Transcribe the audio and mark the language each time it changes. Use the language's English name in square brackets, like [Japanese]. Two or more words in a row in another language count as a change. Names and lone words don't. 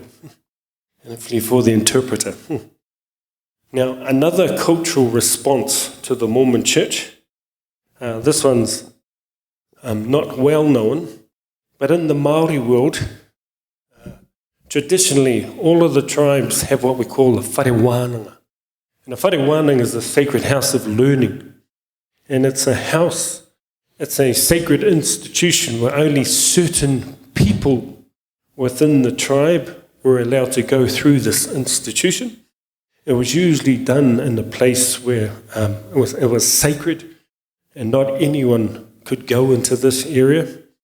[English] And hopefully for the interpreter. Now, another cultural response to the Mormon church. This one's not well known, but in the Māori world, traditionally, all of the tribes have what we call a [Māori] whare wānanga. [English] And a [Māori] whare wānanga [English] is a sacred house of learning. And it's a house, it's a sacred institution where only certain people within the tribe were allowed to go through this institution. It was usually done in a place where it was sacred and not anyone could go into this area.